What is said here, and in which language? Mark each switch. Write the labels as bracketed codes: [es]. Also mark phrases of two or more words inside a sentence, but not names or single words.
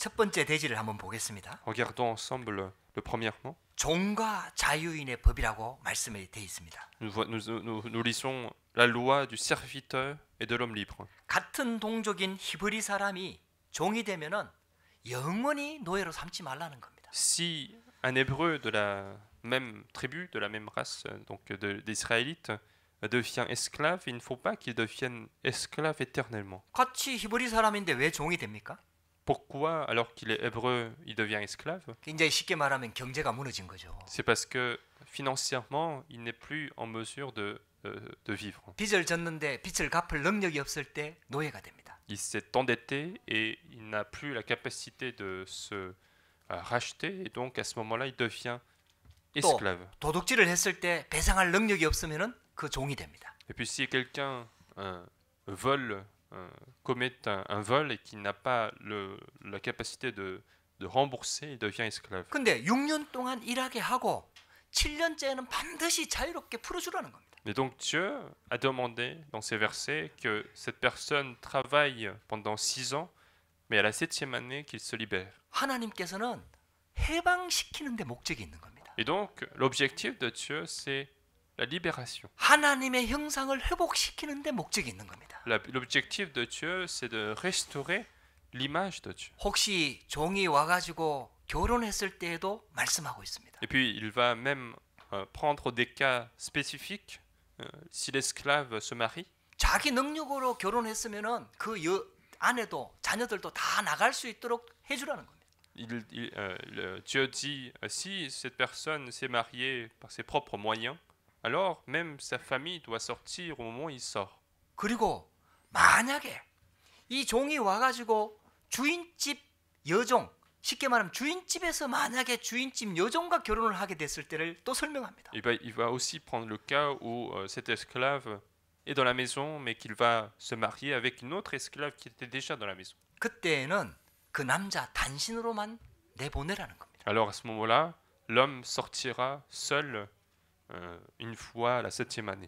[ko] 첫 번째 대지를 한번 보겠습니다. [fr] Regardons ensemble le premièrement. [ko] 종과 자유인의 법이라고 말씀이 되어 있습니다. [fr] Nous lisons la loi du serviteur et de l'homme libre. [ko] 같은 동족인 히브리 사람이 종이 되면은 영원히 노예로 삼지 말라는 겁니다. [fr] Si un hébreu de la même tribu, de la même race, donc d'Israélites, devient esclave, il ne faut pas qu'il devienne esclave éternellement. [ko] 같이 히브리 사람인데 왜 종이 됩니까? [fr] Pourquoi, alors qu'il est hébreu, il devient esclave? [ko] 굉장히 쉽게 말하면 경제가 무너진 거죠. [fr] C'est parce que financièrement, il n'est plus en mesure de vivre. [ko] 빚을 졌는데 빚을 갚을 능력이 없을 때 노예가 됩니다. [fr] Il s'est endetté et il n'a plus la capacité de se racheter, et donc à ce moment-là, il devient esclave. [ko] 도둑질을 했을 때 배상할 능력이 없으면은 그 종이 됩니다. [fr] Et puis si quelqu'un vole, commet un vol et qu'il n'a pas la capacité de rembourser, il devient esclave. [ko] 근데 6년 동안 일하게 하고 7년째는 반드시 자유롭게 풀어주라는 겁니다. [fr] Et donc Dieu a demandé dans ces versets que cette personne travaille pendant 6 ans, mais à la 7e année qu'il se libère. [ko] 하나님께서는 해방시키는 데 목적이 있는 겁니다. [fr] Et donc l'objectif de Dieu, c'est la libération. [ko] 하나님의 형상을 회복시키는 데 목적이 있는 겁니다. [fr] L'objectif de Dieu, c'est de restaurer l'image de Dieu. [ko] 혹시 종이 와가지고 결혼했을 때에도 말씀하고 있습니다. [fr] Et puis il va même prendre des cas spécifiques. Si l'esclave se marie, [ko] 자기 능력으로 결혼했으면은 그 아내도 자녀들도 다 나갈 수 있도록 해주라는 겁니다. [fr] Dieu dit si cette personne s'est mariée par ses propres moyens, alors même sa famille doit sortir au moment où il sort. [ko] 그리고 만약에 이 종이 와가지고 주인집 여종, 쉽게 말하면 주인집에서 만약에 주인집 여종과 결혼을 하게 됐을 때를 또 설명합니다. [fr] Il va aussi prendre le cas où cet esclave est dans la maison, mais qu'il va se marier avec une autre esclave qui était déjà dans la maison. [ko] 그때는 그 남자 단신으로만 내보내라는 겁니다. [fr] Alors à ce moment-là, l'homme sortira seul une fois à la 7e année.